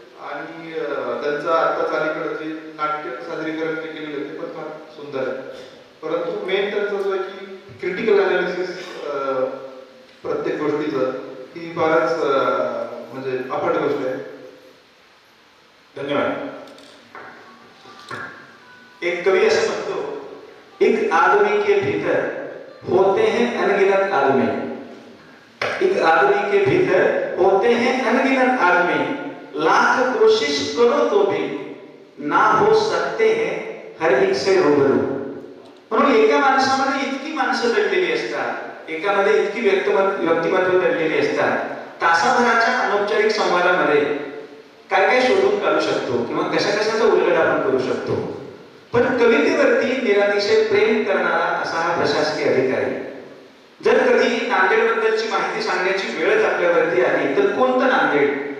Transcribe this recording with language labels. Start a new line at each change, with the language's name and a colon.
Marathi: आणि त्यांचं आत्ताच अलीकडं जे नाट्य सादरीकरण जे केलेलं आहे ते पण फार सुंदर आहे. परंतु मेन त्यांचं जो आहे की
English: critical analysis
Marathi: प्रत्येक गोष्टीचं ही फारच म्हणजे अफाट गोष्ट आहे. धन्यवाद. एक कवि ऐसे म्हणतो,
Hindi: एक आदमी के भीतर होते हैं अनगिनत आदमी, एक आदमी के भीतर होते हैं अनगिनत आदमी, लाख कोशिश करो तो भी ना हो सकते हैं हर एक से रूबरू.
Marathi: म्हणून एका माणसामध्ये इतकी माणसं दडलेली असतात, एकामध्ये इतकी व्यक्तिमत्व दडलेली असतात. तासाभराच्या अनौपचारिक संवादामध्ये काय काय शोधून काढू शकतो किंवा कशा कशाचा उलगडा आपण करू शकतो. पण कवितेवरती निरातिशय प्रेम करणारा असा हा प्रशासकीय अधिकारी जर कधी नांदेडबद्दलची माहिती सांगण्याची वेळच आपल्यावरती आली तर कोणतं नांदेड?